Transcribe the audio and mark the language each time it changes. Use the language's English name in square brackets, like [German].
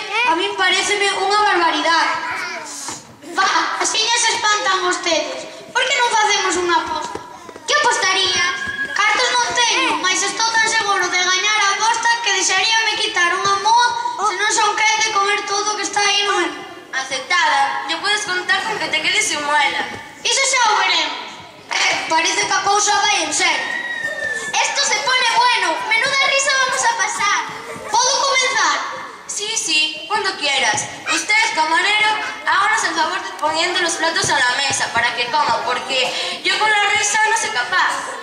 [Galician] A mí pareceme unha barbaridade. [Spanish] Va, así ya se espantan [Galician] vostedes. Por que non facemos unha aposta? Que apostarías? Cartos non teño, mas estou tan seguro de gañar a aposta que desearíame quitar unha moa se non son quen de comer todo o que está aí no menú. Aceptada. [Spanish] Ya puedes contar con que te quedes sin muela. [Galician] Iso xa o veremos. Parece que a cousa vai en serio. [Spanish] Esto se pone bueno. Menuda risa vamos a pasar. ¿Puedo comenzar? Sí, cuando quieras. Usted, camarero, háganos el favor de poniendo los platos a la mesa para que coman, porque yo con la risa no soy capaz.